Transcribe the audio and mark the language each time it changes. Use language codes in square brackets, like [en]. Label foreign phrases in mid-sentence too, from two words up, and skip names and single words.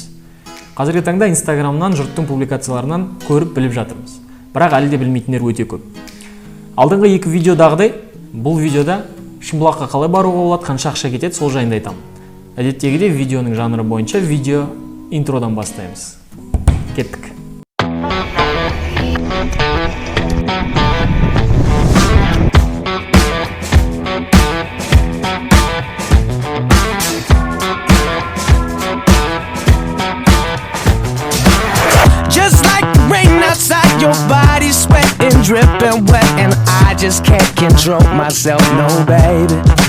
[kk] Қазіргі таңда Инстаграмнан, жұрттың публикацияларынан көріп біліп жатырмыз. Бірақ әлі де білмейтіндер өте көп. Алдыңғы екі видеодағыдай, бұл видеода Шымбұлаққа қалай баруға болады, қанша ақша кетеді, сол жайында айтамын. Әдеттегідей видеоның жанры бойынша видео интродан бастаймыз. Кеттік. [en] Just like the rain outside, your body's sweating, dripping wet, and I just can't control myself, no baby.